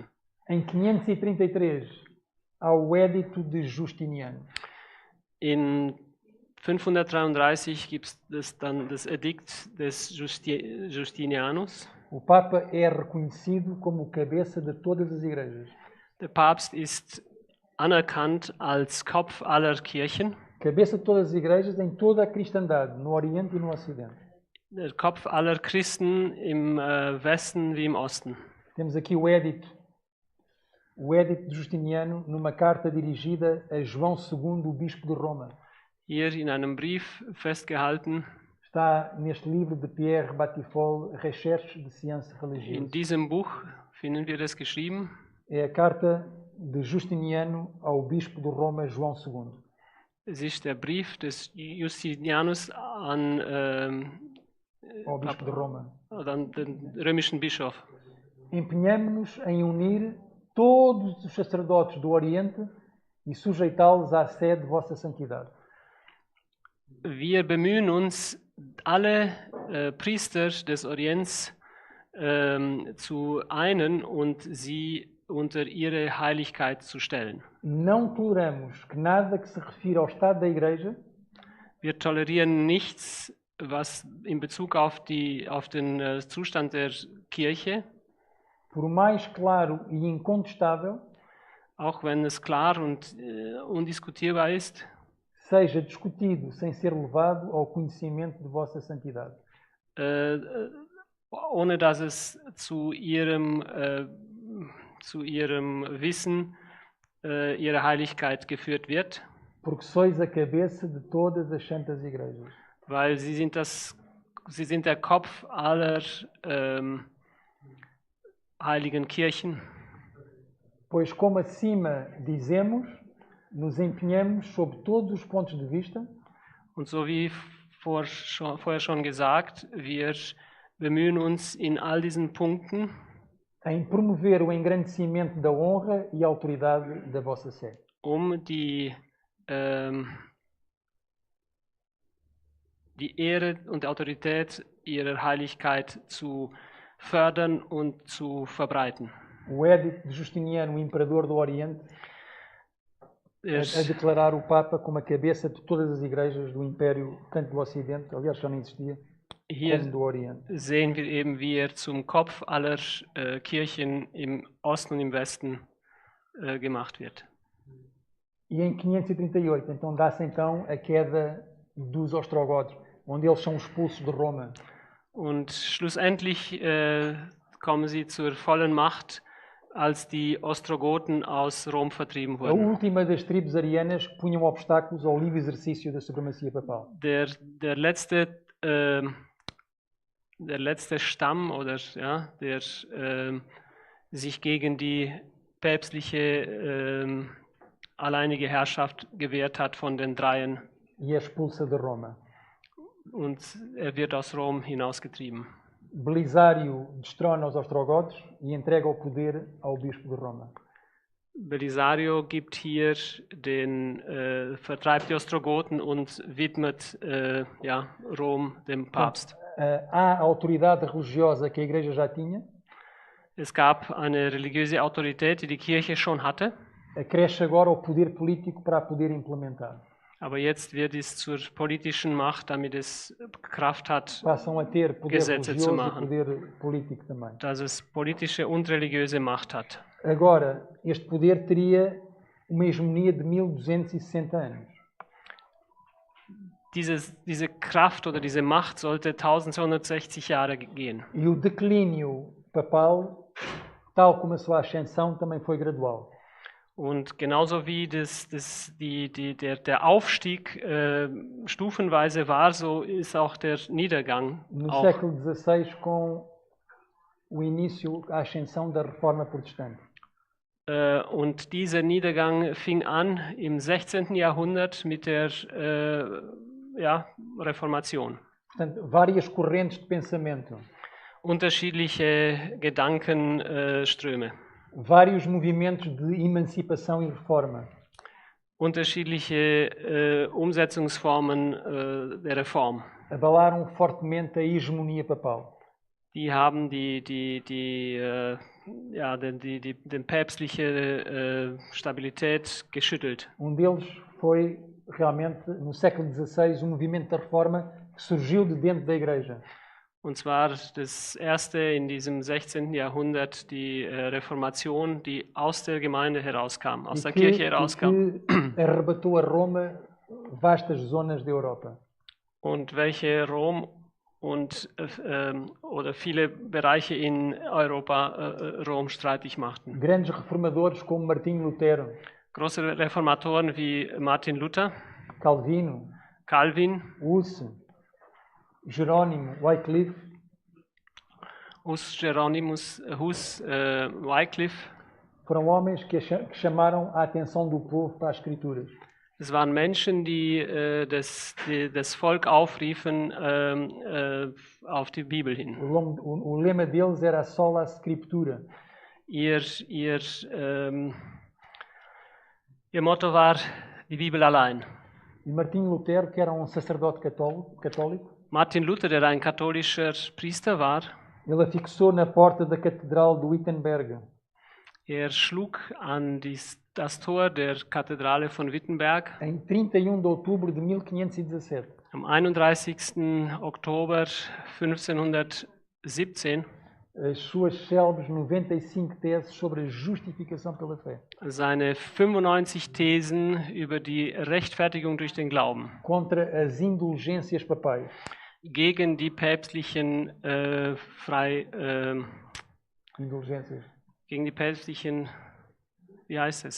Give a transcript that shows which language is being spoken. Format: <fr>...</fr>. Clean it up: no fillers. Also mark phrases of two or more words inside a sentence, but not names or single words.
<pt>Em 533 há o Édito de Justiniano.</pt> <de>In 533 gibt es dann das Edikt des Justinianus.</de> <pt>O Papa é reconhecido como cabeça de todas as igrejas.</pt> <de>Der Papst ist anerkannt als Kopf aller Kirchen.</de> <pt>Cabeça de todas as igrejas em toda a cristandade, no Oriente e no Ocidente.</pt> <de>Der Kopf aller Christen im Westen wie im Osten.</de> <pt>Temos aqui o Édito de Justiniano, numa carta dirigida a João II, o bispo de Roma.</pt> <de>Hier in einem Brief festgehalten.</de> <pt>Está neste livro de Pierre Batiffol, Recherches de Sciences Religieuses.</pt> <de>In diesem Buch finden wir das geschrieben.</de> <pt>É a carta de Justiniano ao bispo de Roma, João II.</pt> <de>Es ist der Brief des Justinianus an</de> <pt>ao bispo de Roma.</pt> <de>An den römischen Bischof.</de> <pt>Empenhamo-nos em unir todos os sacerdotes do Oriente e sujeitá-los à sede de vossa santidade.</pt> <de>Wir bemühen uns, alle Priester des Orients zu einen und sie unter ihre Heiligkeit zu stellen.</de> <pt>Não toleramos que nada que se refira ao estado da Igreja</pt> <de>Wir tolerieren nichts, was in Bezug auf den Zustand der Kirche,</de> <pt>por mais claro e incontestável,</pt> <de>auch wenn es klar und undiskutierbar ist,</de> <pt>seja discutido sem ser levado ao conhecimento de vossa santidade.</pt> <de>Ohne dass es zu ihrem Wissen, ihrer Heiligkeit geführt wird.</de> <pt>Porque sois a cabeça de todas as santas igrejas.</pt> <de>Weil sie sind der Kopf aller heiligen Kirchen.</de> <pt>Pois como acima dizemos, nos empenhamos, sob todos os pontos de vista,</pt> <de>Und so wie vorher schon gesagt, wir bemühen uns in all diesen Punkten,</de> <pt>em promover o engrandecimento da honra e autoridade da vossa sé.</pt> <de>die Ehre und Autorität ihrer Heiligkeit zu fördern und zu verbreiten.</de> <pt>O Edito de Justiniano, o imperador do Oriente, a declarar o Papa como a cabeça de todas as igrejas do Império, tanto do Ocidente, aliás já não existia, como do Oriente.</pt> <de>Sehen wir eben, wie er zum Kopf aller Kirchen im Osten und im Westen gemacht wird.</de> <pt>E em 538, então, dá-se então a queda dos ostrogodos, onde eles são expulsos de Roma.</pt> <de>Und schlussendlich kommen sie zur vollen Macht, als die Ostrogoten aus Rom vertrieben</de> <pt>A</pt> <de>wurden.</de> <pt>última das tribos arianas que punham obstáculos ao livre exercício da supremacia papal.</pt> <de>Der letzte Stamm, oder ja, der sich gegen die päpstliche alleinige Herrschaft gewehrt hat von den Dreien.</de> <pt>E é expulsa de Roma.</pt> <de>Und er wird aus Rom hinausgetrieben.</de> <pt>Belisário destrona os ostrogodos e entrega o poder ao bispo de Roma.</pt> <de>Belisario gibt hier vertreibt die Ostrogoten und widmet Rom dem Papst.</de> <pt>Há a autoridade religiosa que a Igreja já tinha.</pt> <de>Es gab eine religiöse Autorität, die die Kirche schon hatte.</de> <pt>Acresce agora o poder político para a poder implementar.</pt> <de>Aber jetzt wird es zur politischen Macht, damit es Kraft hat,</de> <pt>Passam a ter poder</pt> <de>Gesetze zu</de> <pt>religioso e</pt> <de>machen.</de> <pt>poder político também.</pt> <de>dass es politische und religiöse Macht hat.</de> <pt>Agora, este poder teria uma hegemonia de 1260 anos.</pt> <de>Diese Kraft oder diese Macht sollte 1260 Jahre gehen.</de> <pt>E o declínio papal, tal como a sua ascensão, também foi gradual.</pt> <de>Und genauso wie der Aufstieg stufenweise war, so ist auch der Niedergang.</de> <pt>No</pt> <de>Auch.</de> <pt>século XVI, com o início, a ascensão da Reforma Protestante.</pt> <de>Und dieser Niedergang fing an im 16. Jahrhundert mit der Reformation.</de> <pt>Portanto, várias correntes de pensamento,</pt> <de>Unterschiedliche Gedankenströme.</de> <pt>vários movimentos de emancipação e reforma.</pt> <de>Unterschiedliche Umsetzungsformen der Reform.</de> <pt>Abalaram fortemente a hegemonia papal.</pt> <de>Die haben die päpstliche Stabilität geschüttelt.</de> <pt>Deles foi realmente, no século XVI, movimento da reforma que surgiu de dentro da Igreja.</pt> <de>Und zwar das erste in diesem 16. Jahrhundert, die Reformation, die aus der Gemeinde herauskam, aus der Kirche herauskam.</de> <pt>Que arrebatou a Roma vastas zonas da Europa.</pt> <de>Und welche Rom und oder viele Bereiche in Europa Rom streitig machten.</de> <pt>Grandes reformadores como Martinho Lutero,</pt> <de>Große Reformatoren wie Martin Luther,</de> <pt>Calvino,</pt> <de>Calvin,</de> <pt>Hus, Jerônimo, Wycliffe,</pt> <de>Hus, Wycliffe.</de> <pt>foram homens que chamaram a atenção do povo para as Escrituras.</pt> <de>Es waren Menschen, die das Volk aufriefen auf die Bibel hin.</de> <pt>O lema deles era</pt> <la>sola scriptura.</la> <de>Ihr Motto war die Bibel allein.</de> <pt>E Martinho Lutero, que era sacerdote católico,</pt> <de>Martin Luther, der ein katholischer Priester war,</de> <pt>ele afixou na porta da Catedral de Wittenberg</pt> <de>schlug an das Tor der Kathedrale von Wittenberg</de> <pt>em 31 de outubro de 1517.</pt> <de>am 31. Oktober 1517</de> <pt>as suas célebres 95 teses sobre a justificação pela fé.</pt> <de>Seine 95 Thesen über die Rechtfertigung durch den Glauben.</de> <pt>Contra as indulgências papais.</pt> <de>Gegen die päpstlichen</de> <pt>Indulgências.</pt> <de>Gegen die päpstlichen, wie heißt es?</de>